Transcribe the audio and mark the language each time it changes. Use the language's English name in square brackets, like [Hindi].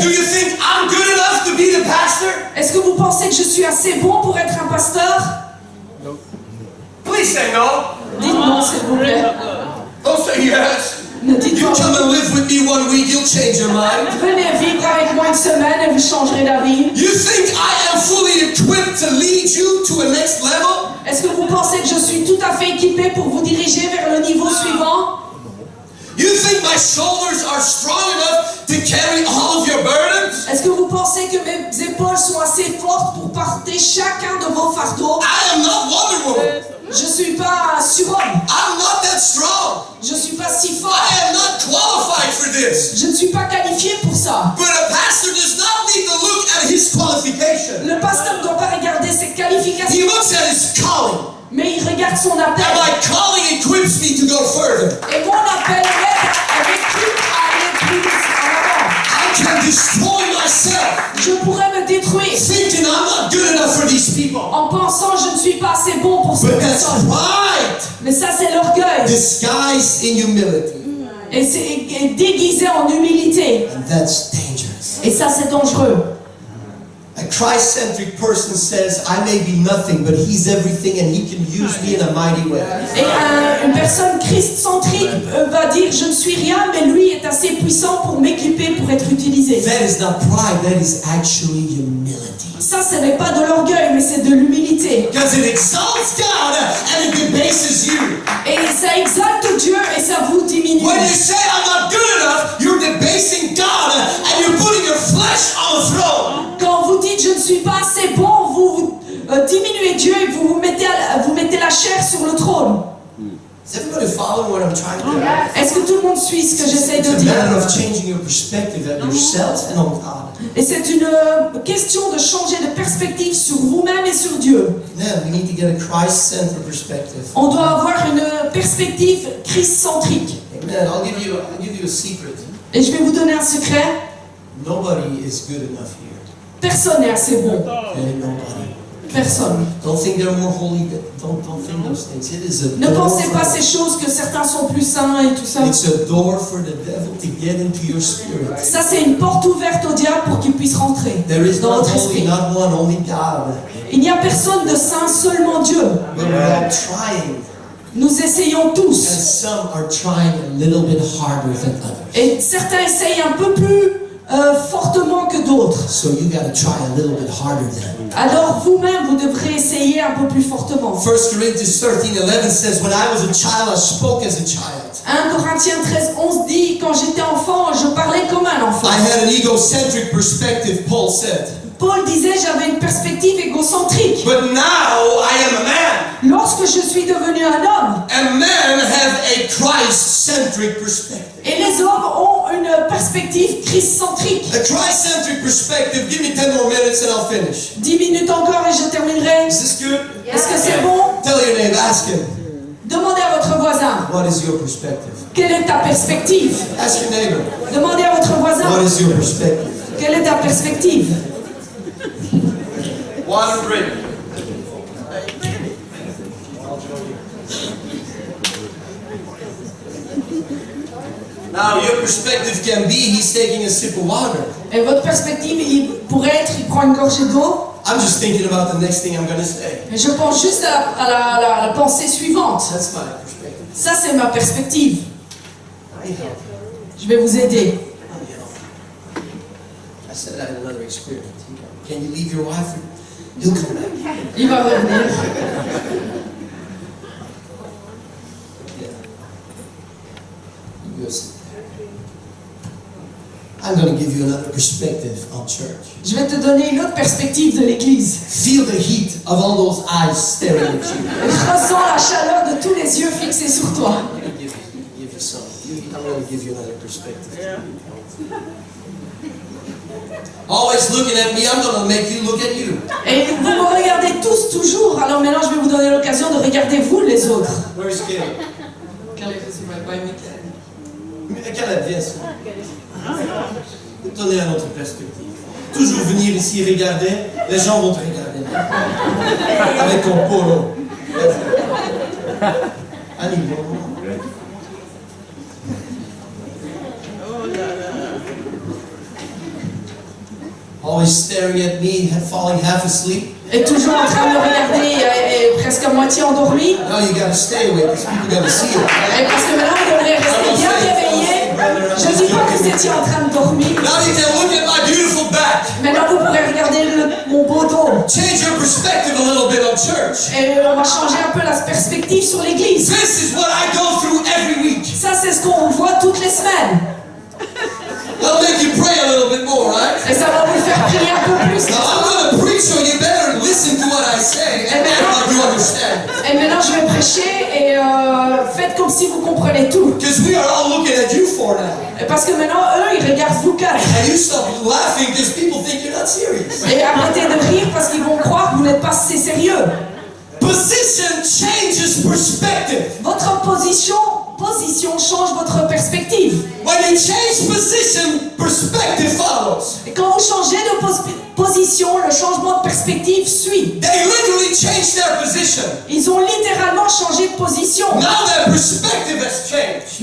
[English] Do you think I'm good enough to be the pastor? [French] Est-ce que vous pensez que je suis assez bon pour être un pasteur? [English] Please say no. [French] Dites non, s'il vous plaît. [English] Don't say yes. [French] Ne dites [English] You [French] pas. [English] come and live with me 1 week, you'll change your mind. [French] Venez vivre avec moi une semaine et vous changerez d'avis. [English] You think I am fully equipped to lead you to a next level? [French] Est-ce que vous pensez que je suis tout à fait équipé pour vous diriger vers le niveau suivant? [English] You think my shoulders are strong enough to carry all of your burdens? [French] Est-ce que vous pensez que mes épaules sont assez fortes pour porter chacun de vos fardeaux? [English] I am not Wonder Woman. [French] Je suis pas un surhomme. [English] I'm not that strong. [French] Je suis pas si fort. [English] I am not qualified for this. [French] Je ne suis pas qualifié pour ça. [English] But a pastor does not need to look at his qualification. [French] Le pasteur ne doit pas regarder ses [English] He [French] qualifications, [English] looks at his calling. [French] mais il regarde son appel. [English] And my calling equips me to go further. [French] Et mon appel m'aide avec lui à aller plus en avant. [English] I can destroy myself [French] Je pourrais me détruire [English] thinking I'm not good enough for these people. [French] en pensant je ne suis pas assez bon pour ces [English] But that's [French] personnes. [English] pride [French] Mais ça c'est l'orgueil. [English] disguised in humility. [French] Et c'est déguisé en humilité. [English] And that's dangerous. [French] Et ça c'est dangereux. [English] A Christ-centric person says, I may be nothing, but he's everything and he can use me in a mighty way. [French] Et une personne christ-centrique va dire je ne suis rien, mais lui est assez puissant pour m'équiper, pour être utilisé. [English] That is not pride, that is actually humility. [French] Ça, ce n'est pas de l'orgueil, mais c'est de l'humilité. [English] Because it exalts God and it debases you. [French] Et ça exalte Dieu et ça vous diminue. [English] When you say I'm not good enough, you're debasing God and you're putting your flesh on the throne. [French] Quand vous dites je ne suis pas assez bon, vous diminuez Dieu et vous mettez la chair sur le trône. [English] Is everybody following what I'm trying to do? [French] Est-ce que tout le monde suit ce que j'essaie de [English] It's a [French] dire? [English] matter of changing your perspective of yourself and on God. [French] Et c'est une question de changer de perspective sur vous-même et sur Dieu. [English] Man, we need to get a Christ-centered perspective. [French] On doit avoir une perspective Christ-centrique. [English] Amen. I'll give you a secret. [French] Et je vais vous donner un secret. [English] Nobody is good enough here. [French] Personne n'est assez bon. [English] Okay, nobody. [French] Personne. [English] Don't think they're more holy. Don't think those things. It is a [French] Ne [English] door [French] pensez pas [English] for- [French] ces choses que certains sont plus saints et tout ça. [English] It's a door for the devil to get into your spirit. [French] Ça, c'est une porte ouverte au diable pour qu'il puisse rentrer [English] There is [French] dans [English] not [French] votre [English] holy, [French] esprit. [English] not one, only God. [French] Il n'y a personne de saint, seulement Dieu. [English] But we're all trying, [French] Nous essayons [English] and [French] tous. [English] some are trying a little bit harder than others. [French] Et certains essayent un peu plus fortement que d'autres. [English] So you got to try a little bit harder than. [French] Alors vous-même, vous devrez essayer un peu plus fortement. [English] 1 Corinthians 13:11 says, "When I was a child, I spoke as a child. [French] 1 Corinthiens 13:11 dit, quand j'étais enfant, je parlais comme un enfant. [English] I had an egocentric perspective," Paul said. [French] Paul disait, j'avais une perspective égocentrique. [English] "But now I am a man, [French] Lorsque je suis devenu un homme, [English] and men have a Christ-centric perspective." [French] et les hommes ont une perspective Christ-centrique. [English] A Christ-centric perspective. Give me 10 more minutes and I'll finish. [French] 10 minutes encore et je terminerai. [English] Is this good? [French] Est-ce que c'est bon? [English] Tell your neighbor, ask him, [French] Demandez à votre voisin, [English] what is your perspective? [French] quelle est ta perspective? [English] Ask your neighbor, [French] Demandez à votre [English] what [French] voisin, [English] is your perspective? [French] quelle est ta perspective? [English] Water drink. Now your perspective can be he's taking a sip of water. [French] Et votre perspective, il pourrait être, il prend une gorgée d'eau. [English] I'm just thinking about the next thing I'm going to say. [French] Et je pense juste à la pensée suivante. [English] That's my perspective. [French] Ça, c'est ma perspective. [English] I help. [French] Je vais vous aider. [English] I help. I said I had another experience. Can you leave your wife? He'll come back. [French] Il va revenir. [English] Yeah. You go sit there. I'm going to give you another perspective on church. [French] Je vais te donner une autre perspective de l'église. [English] Feel the heat of all those eyes staring at you. [French] Je ressens la chaleur de tous les yeux fixés sur toi. [English] I'm going to give you some. I'm going to give you another perspective. Always looking at me, I'm going to make you look at you. [French] Et vous me regardez tous toujours. Alors maintenant, je vais vous donner l'occasion de regarder vous les autres. [English] Where's Caleb? Caleb, yes. [French] Donner une autre perspective. Toujours venir ici regarder, les gens vont te regarder. Avec ton polo. [English] Annie, always staring at me, falling half asleep. [French] Et toujours en train de me regarder et presque à moitié endormi. [English] Now you got to stay awake because people got to see it. [French] Et parce que maintenant, vous devrez rester bien réveillé. Je ne dis pas que vous étiez en train de dormir. [English] Now you can look at my beautiful back. [French] Maintenant, vous pourrez regarder mon beau dos. [English] Change your perspective a little bit on church. [French] Et on va changer un peu la perspective sur l'église. [English] This is what I go through every week. [French] Ça, c'est ce qu'on voit toutes les semaines. [English] That'll make you pray a little bit more, right? [French] Et ça va vous faire prier un peu plus. [English] Now I'm going to preach, so you better listen to what I say and act like you understand. [French] Et maintenant, je vais prêcher et faites comme si vous comprenez tout. [English] Because we are all looking at you for now. [French] Et parce que maintenant, eux, ils regardent vous quatre. [English] And you stop laughing because people think you're not serious. [French] Et arrêtez de rire parce qu'ils vont croire que vous n'êtes pas assez sérieux. [English] Position changes perspective. [French] Votre position change votre perspective. [English] When you change position, perspective follows. [French] Et quand vous changez de position, le changement de perspective suit. [English] They literally changed their position. [French] Ils ont littéralement changé de position. [English] Now their perspective has changed.